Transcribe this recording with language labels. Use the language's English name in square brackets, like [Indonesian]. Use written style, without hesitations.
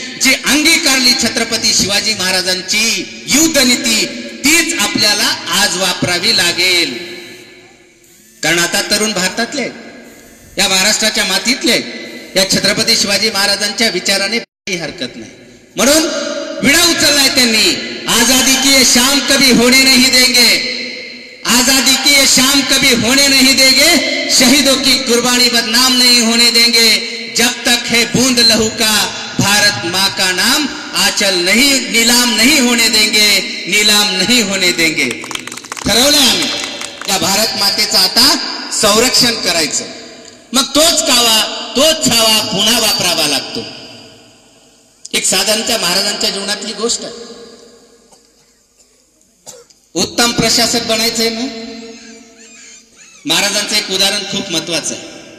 [Marathi] जी अंगीकारली छत्रपती शिवाजी महाराजांची युद्ध नीती, तीच आपल्याला आज वापरावी लागेल. कारण आता तरुण भारतातले, या महाराष्ट्राच्या मातीतले, या छत्रपती शिवाजी महाराजांच्या विचाराने काही हरकत नाही. म्हणून विडा उचललाय त्यांनी. [Hindi] आजादी की ये शाम कभी होने नहीं देंगे, आजादी की ये शाम कभी होने नहीं देंगे, शहीदों की कुर्बानी बदनाम नहीं होने देंगे, जब तक है बूंद लहू का भारत माँ का नाम आंचल नहीं नीलाम नहीं होने देंगे, नीलाम नहीं होने देंगे. [Marathi] ठरवलंय आम्ही या भारत मातेचं आता संरक्षण करायचं. मग तोच कावा, तोच छावा पुन्हा वापरावा लागतो. एक साधारणच्या महाराजांच्या जीवनातली गोष्ट आहे. उत्तम प्रशासक बनायचंय ना, महाराजांचं एक उदाहरण खूप महत्वाचं आहे.